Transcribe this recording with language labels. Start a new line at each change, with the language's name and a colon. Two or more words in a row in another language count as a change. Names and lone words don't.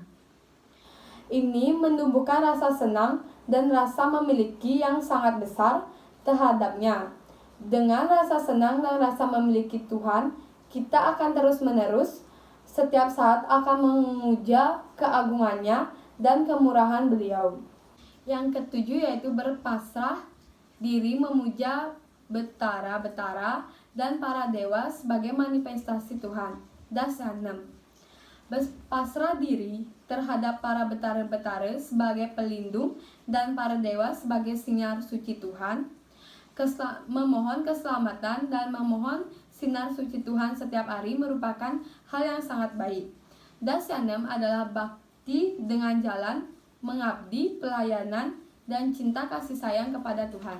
Indonesian: Ini menumbuhkan rasa senang dan rasa memiliki yang sangat besar terhadapnya. Dengan rasa senang dan rasa memiliki Tuhan, kita akan terus-menerus setiap saat akan memuja keagungannya dan kemurahan Beliau. Yang ketujuh yaitu berpasrah diri memuja betara-betara dan para dewa sebagai manifestasi Tuhan. Das 6. Berpasrah diri terhadap para betara-betara sebagai pelindung dan para dewa sebagai sinar suci Tuhan. Memohon keselamatan dan memohon sinar suci Tuhan setiap hari merupakan hal yang sangat baik. Das 6 adalah bakti dengan jalan mengabdi, pelayanan, dan cinta kasih sayang kepada Tuhan.